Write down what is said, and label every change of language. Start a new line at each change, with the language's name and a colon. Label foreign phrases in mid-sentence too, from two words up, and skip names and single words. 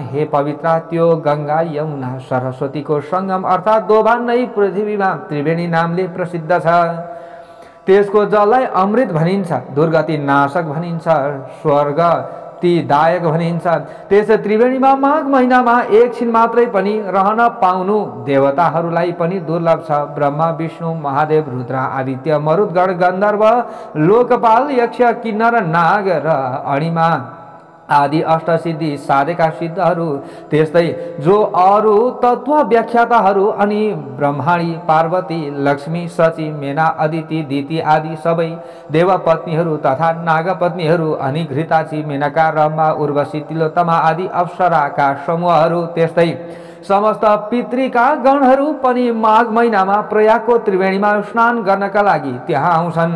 Nepali: हे पवित्र त्यो गंगा यमुना सरस्वतीको संगम अर्थात् दोभान नै पृथ्वीमा त्रिवेणी नामले प्रसिद्ध छ। त्यसको जललाई अमृत भनिन्छ, दुर्गति नाशक भनिन्छ, स्वर्ग ती दायक भनिन्छ। त्यस त्रिवेणीमा माघ महिनामा एकछिन मात्रै पनि रहन पाउनु देवताहरूलाई पनि दुर्लभ छ। ब्रह्मा विष्णु महादेव रुद्र आदित्य मरुद्गण गन्धर्व लोकपाल यक्ष किन्नर नाग र अणिमा आदि अष्टसिद्धि साधेका सिद्धहरू त्यस्तै जो अरू तत्व व्याख्याताहरू अनि ब्रह्माणी पार्वती लक्ष्मी सची मेना अदिति दिति आदि सबै देवपत्नीहरू तथा नागपत्नीहरू अनि घृताची मेनका रमा उर्वशी तिलोत्तमा आदि अप्सराका समूहहरू त्यस्तै समस्त पितृका गणहरू पनि माघ महिनामा प्रयागको त्रिवेणीमा स्नान गर्नका लागि त्यहाँ आउँछन्।